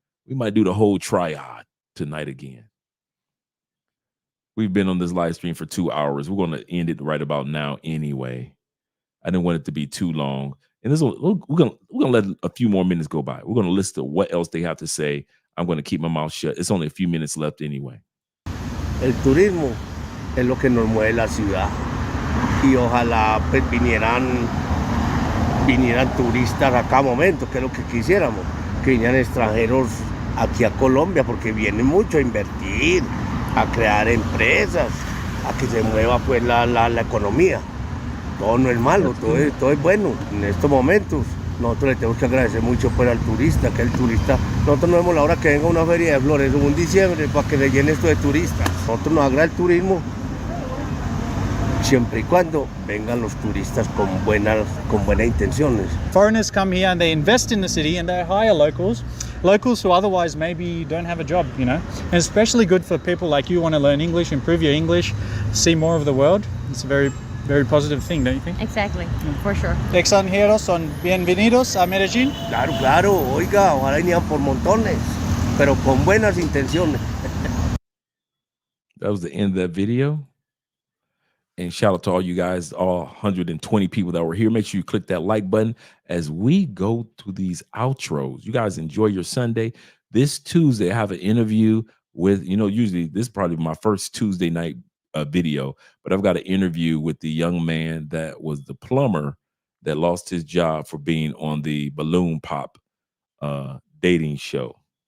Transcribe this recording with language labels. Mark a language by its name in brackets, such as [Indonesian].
[English] We might do the whole triad tonight again. We've been on this live stream for 2 hours. We're gonna end it right about now anyway. I didn't want it to be too long. And we're gonna let a few more minutes go by. We're gonna listen to what else they have to say. I'm gonna keep my mouth shut. It's only a few minutes left anyway. [Spanish] El turismo es lo que nos mueve la ciudad y ojalá pues vinieran turistas a cada momento, que es lo que quisiéramos, que vinieran extranjeros aquí a Colombia, porque vienen mucho a invertir, a crear empresas, a que se mueva pues la economía. Todo no es malo, todo es bueno. En estos momentos nosotros le tenemos que agradecer mucho pues al turista, que el turista, nosotros no vemos la hora que venga una feria de flores en diciembre para que le llene esto de turistas. Nosotros nos agrada el turismo siempre y cuando vengan los turistas con buenas intenciones. [English] Foreigners come here and they invest in the city and they hire locals who otherwise maybe don't have a job, you know. And especially good for people like you who want to learn English, improve your English, see more of the world. It's a very, very positive thing, don't you think? Exactly, for sure. [Spanish] Extranjeros son bienvenidos a Medellin. Claro, oiga, ojalá venían por montones, pero con buenas intenciones. [English] That was the end of that video. And shout out to all you guys, all 120 people that were here. Make sure you click that like button as we go to these outros. You guys enjoy your Sunday. This Tuesday, I have an interview with, usually this is probably my first Tuesday night video, but I've got an interview with the young man that was the plumber that lost his job for being on the Balloon Pop dating show.